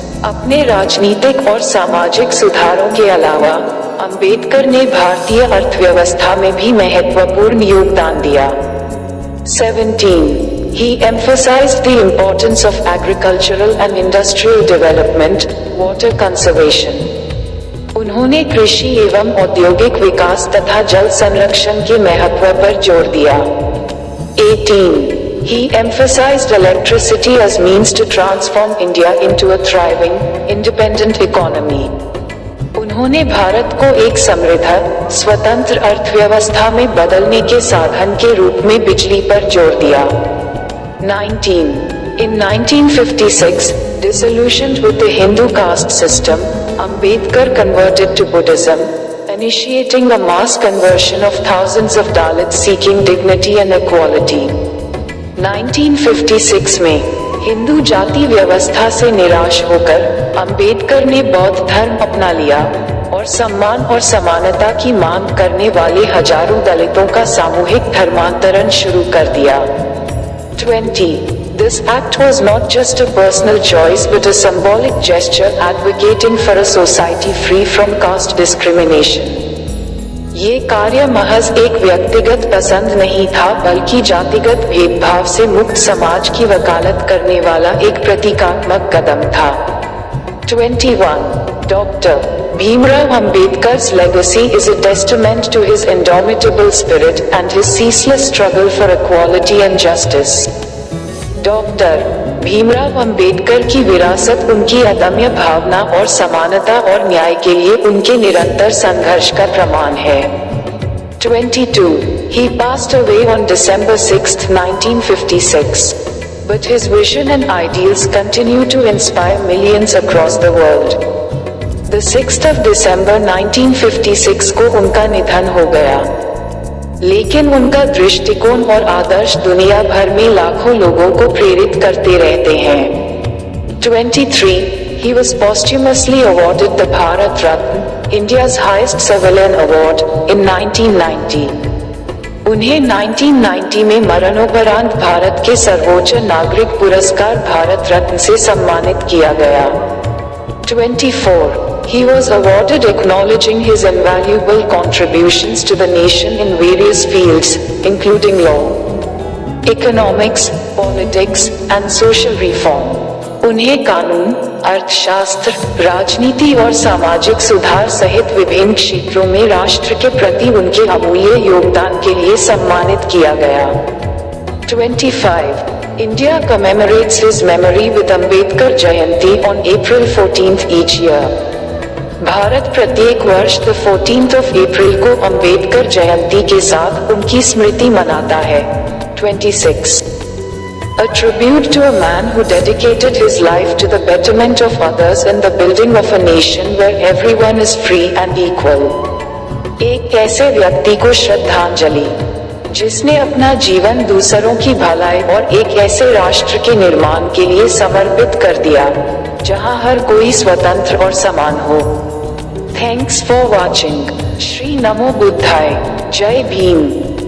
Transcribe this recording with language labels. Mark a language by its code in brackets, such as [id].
[hi] अपने राजनीतिक और सामाजिक सुधारों के अलावा अंबेडकर ने भारतीय अर्थव्यवस्था में भी महत्वपूर्ण योगदान दिया। 17. [en] He emphasized the importance of agricultural and industrial development, water conservation. [hi] उन्होंने कृषि एवं औद्योगिक विकास तथा जल संरक्षण के महत्व पर जोर दिया। 18. [en] He emphasized electricity as means to transform India into a thriving, independent economy. [hi] उन्होंने भारत को एक समृद्ध, स्वतंत्र अर्थव्यवस्था में बदलने के साधन के रूप में बिजली पर जोर दिया। 19. [en] In 1956, disillusioned with the Hindu caste system, Ambedkar converted to Buddhism, initiating a mass conversion of thousands of Dalits seeking dignity and equality. [hi] 1956 में हिंदू जाति व्यवस्था से निराश होकर अंबेडकर ने बौद्ध धर्म अपना लिया और सम्मान और समानता की मांग करने वाले हजारों दलितों का सामूहिक धर्मांतरण शुरू कर दिया। 20. [en] This act was not just a personal choice but a symbolic gesture advocating for a society free from caste discrimination. [hi] ये कार्य महज एक व्यक्तिगत पसंद नहीं था बल्कि जातिगत भेदभाव से मुक्त समाज की वकालत करने वाला एक प्रतीकात्मक कदम था। [en] 21. Dr. Bhimrao Ambedkar's legacy is a testament to his indomitable spirit and his ceaseless struggle for equality and justice. [hi] Doctor Bhimrao Ambedkar की विरासत उनकी अदम्य भावना और समानता और न्याय के लिए उनके निरंतर संघर्ष का प्रमाण है। 22. [en] He passed away on December 6, 1956. But his vision and ideals continue to inspire millions across the world. The 6th of December [hi] 1956 को उनका निधन हो गया, लेकिन उनका दृष्टिकोण और आदर्श दुनिया भर में लाखों लोगों को प्रेरित करते रहते हैं। 23. [en] He was posthumously awarded the Bharat Ratna, India's highest civilian award, in 1990. [hi] उन्हें 1990 में मरणोपरांत भारत के सर्वोच्च नागरिक पुरस्कार भारत रत्न से सम्मानित किया गया। 24. [en] He was awarded acknowledging his invaluable contributions to the nation in various fields, including law, economics, politics, and social reform. [hi] उन्हें कानून, अर्थशास्त्र, राजनीति और सामाजिक सुधार सहित विभिन्न क्षेत्रों में राष्ट्र के प्रति उनके अमूल्य योगदान के लिए सम्मानित किया गया। 25. [en] India commemorates his memory with Ambedkar Jayanti on April 14 each year. [hi] Bharat प्रत्येक वर्ष 14 अप्रैल को अंबेडकर जयंती के साथ उनकी स्मृति मनाता है। 26. [en] A tribute to a man who dedicated his life to the betterment of others and the building of a nation where everyone is free and equal. [hi] एक ऐसे व्यक्ति को श्रद्धांजलि जिसने अपना जीवन दूसरों की भलाई और एक ऐसे राष्ट्र के निर्माण के लिए समर्पित कर दिया जहां हर कोई स्वतंत्र और समान हो। [en] Thanks for watching. [hi] श्री नमो बुद्धाय। जय भीम।